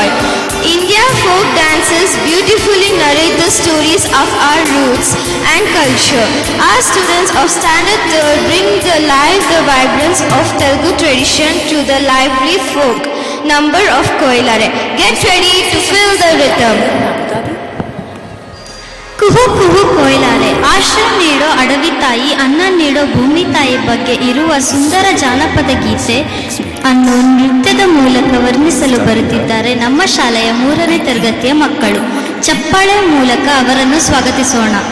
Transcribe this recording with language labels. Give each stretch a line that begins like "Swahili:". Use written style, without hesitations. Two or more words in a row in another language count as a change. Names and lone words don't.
English: India folk dances beautifully narrate the stories of our roots and culture. Our students of Standard 3rd bring the life, the vibrance of Telugu tradition to the lively folk number of Koilare. Get ready to feel the rhythm.
Kannada: ಕುಹು ಕುಹು ಕೊಯ್ಲಾರೆ ಆಶ್ರಯ ನೀಡೋ ಅಡವಿ ತಾಯಿ, ಅನ್ನ ನೀಡೋ ಭೂಮಿ ತಾಯಿ ಬಗ್ಗೆ ಇರುವ ಸುಂದರ ಜಾನಪದ ಗೀತೆ ಅನ್ನು ನೃತ್ಯದ ಮೂಲಕ ವರ್ಣಿಸಲು ಬರುತ್ತಿದ್ದಾರೆ ನಮ್ಮ ಶಾಲೆಯ 3ನೇ ತರಗತಿಯ ಮಕ್ಕಳು. ಚಪ್ಪಾಳೆ ಮೂಲಕ ಅವರನ್ನು ಸ್ವಾಗತಿಸೋಣ.